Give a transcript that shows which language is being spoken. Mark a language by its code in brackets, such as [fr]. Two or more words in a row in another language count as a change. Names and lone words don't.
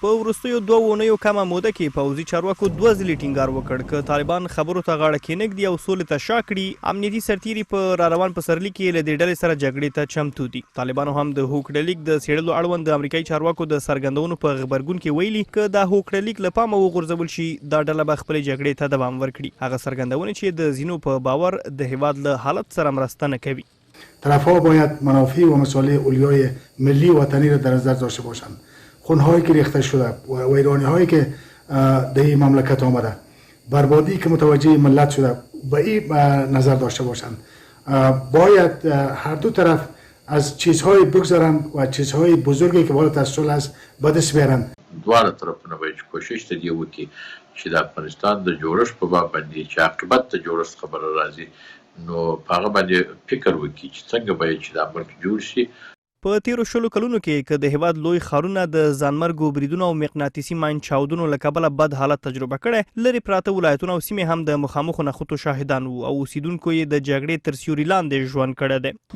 [ps] په وروستیو 2 اونیو کمه موده کې پوځي چارواکو 2 ځلې ټینګار وکړ که طالبان خبرو ته غاړه کېنږدي او سولې ته شا کړي، امنیتي سرتیري په راروان پسرلي کې له دې ډلې سره جګړې ته چمتو دي. طالبانو هم د هوکړه لیک د څېړلو اړوند د امریکایي چارواکو د څرګندونو په غبرګون کې ویلي که دا هوکړه لیک له پامه وغورځول شي دا ډله به خپلې جګړې ته دوام ورکړي. هغه څرګندونې چې د ځینو په باور د هیواد له حالت سره مرسته نه کوي. [fa] طرف‌ها باید منافع و مصالح اولیای ملی و وطنی را در نظر داشته باشند. خونهایی که ریخته شده و ویرانی‌هایی که در این مملکت آمده، بربادی که متوجه ملت شده به این نظر داشته باشند. باید هر دو طرف از چیزهای بگذارند و چیزهای بزرگی که بالاتر از صلح است به دست بیارند. [ps] دواړه طرفونه باید کوشش ته دی وکړي چې د افغانستان د جوړښت په باب باندې چې عاقبت د جوړښت خبره راځي نو په هغه باندې فکر وکړي چې څنګه باید چې دا ملک جوړ شي. په تیرو 20 کلونو کې که د هیواد لوی ښارونه د ځانمرګو بریدونو او مقناطیسي ماین چاودنو له کبله بد حالت تجربه کړی، لرې پراته ولایتونه او سیمې هم د مخامخو نښتو شاهدان وو او اوسیدونکو یې د جګړې تر سیوري لاندې ژوند کړی دی.